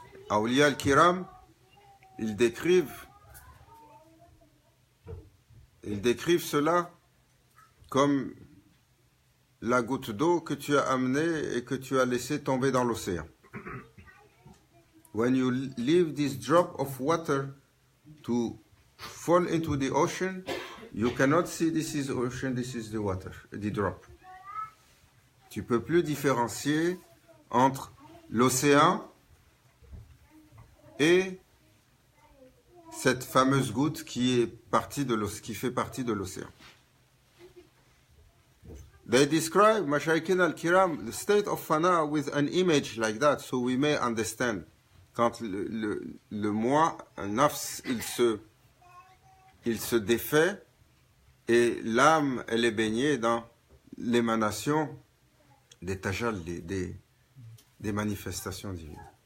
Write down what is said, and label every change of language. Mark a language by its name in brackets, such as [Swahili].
[French] Awliya al-Kiram, ils décrivent cela comme la goutte d'eau que tu as amenée et que tu as laissée tomber dans l'océan. [English] When you leave this drop of water to fall into the ocean, you cannot see this is ocean, this is the water, the drop. [French] Tu peux plus différencier entre l'océan et cette fameuse goutte qui fait partie de l'océan. [English] They describe, Mashayikhin al-Kiram, the state of fana with an image like that, so we may understand. [French] Quand le moi, un nafs, il se défait, et l'âme, elle est baignée dans l'émanation des tajal, des manifestations divines.